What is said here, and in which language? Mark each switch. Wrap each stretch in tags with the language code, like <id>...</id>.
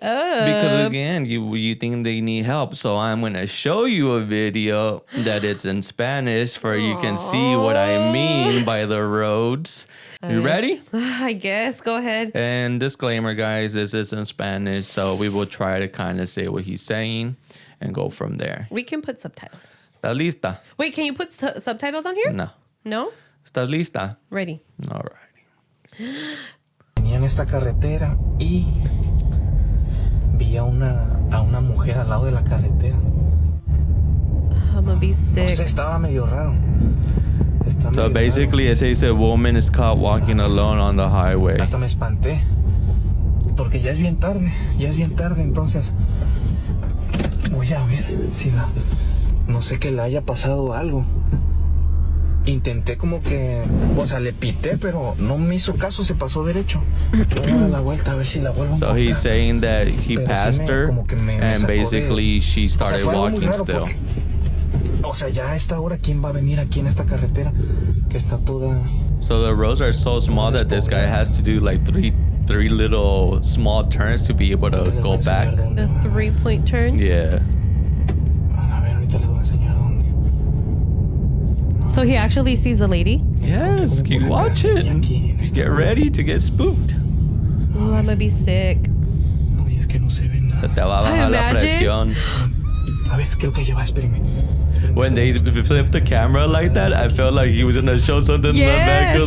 <en>Because again, you think they need help. So I'm gonna show you a video that it's in Spanish for you can see what I mean by the roads. You ready? I guess. Go ahead. And disclaimer, guys, this is in Spanish, so we will try to kind of say what he's saying and go from there. We can put subtitles.</en> <es>¿Estás lista?</es> <en>Wait, can you put subtitles on here? No. No?</en> <es>¿Estás lista?</es> <en>Ready. All right.</en> <es>Venía en esta carretera y vi a una mujer al lado de la carretera.</es> <en>I'm gonna be sick.</en> <es>No sé, estaba medio raro.</es> <en>So basically, it says a woman is caught walking alone on the highway.</en> <es>Hasta me espanté. Porque ya es bien tarde, entonces voy a ver si no sé que le haya pasado algo. Intenté como que, le pité, pero no me hizo caso, se pasó derecho. Voy a dar la vuelta a ver si la vuelvo a encontrar.</es> <en>So he's saying that he passed her, and basically she started walking still.</en> <es>O sea, ya a esta hora, ¿quién va a venir aquí en esta carretera que está toda...</es> <en>So the roads are so small that this guy has to do three little small turns to be able to go back. The 3-point turn? Yeah.</en> <es>A ver, ahorita les voy a enseñar dónde.</es> <en>So he actually sees a lady? Yes, keep watching. Get ready to get spooked. Oh, I'm gonna be sick.</en> <es>No, y es que no se ve nada. Te va a bajar la presión. A ver, creo que ya va, espérame.</es> <en>When they flipped the camera like that, I felt like he was gonna show something in the back of</en>